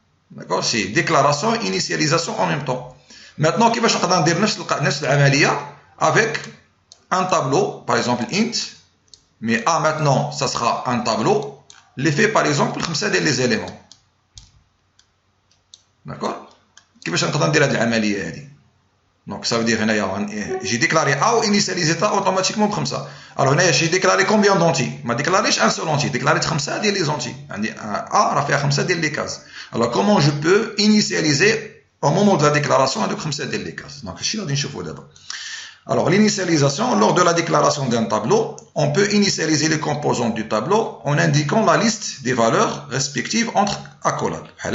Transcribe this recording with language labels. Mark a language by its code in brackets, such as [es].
[fr] D'accord, c'est déclaration, initialisation en même temps. Maintenant, [ar] كيفاش نقدر ندير نفس العملية [fr] avec un tableau, par exemple int, mais A maintenant, ça sera un tableau, l'effet par exemple, 5 [ar] ديال [fr] les éléments. D'accord, [ar] كيفاش نقدر ندير هذه العملية هذه. [fr] Donc ça veut dire [ar] هنايا [fr] j'ai déclaré A ou initialisé ça automatiquement ب5. Alors [ar] هنايا [fr] j'ai déclaré combien d'entiers. ما déclaréش un seul entier, déclaré 5 [ar] ديال [fr] les entiers. [ar] عندي A راه فيها 5 ديال [fr] les cases. Alors comment je peux initialiser au moment de la déclaration avec 5 [ar] ديال [fr] les cases. Donc ici, on va voir d'abord. Alors l'initialisation, lors de la déclaration d'un tableau, on peut initialiser les composants du tableau en indiquant la liste des valeurs respectives entre accolades.